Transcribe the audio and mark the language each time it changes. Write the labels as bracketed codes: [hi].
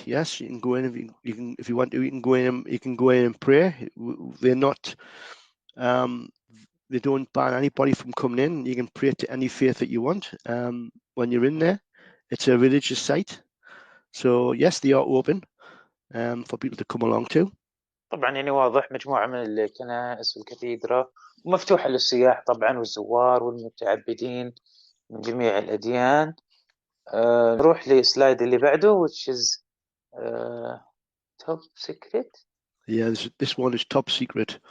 [en] Yes, you can go in if you want to. You can go in. You can go in and pray. They're not. They don't ban anybody from coming in. You can pray to any faith that you want. When you're in there, it's a religious site. So yes, they are open. For people to come along to. [ar] طبعا يعني واضح مجموعة من الكنائس والكاتدرا ومفتوحة للسياح طبعا والزوار والمتعبدين من جميع الأديان. نروح للسلايد اللي بعده [en] which is top secret. Yeah, this one is top secret.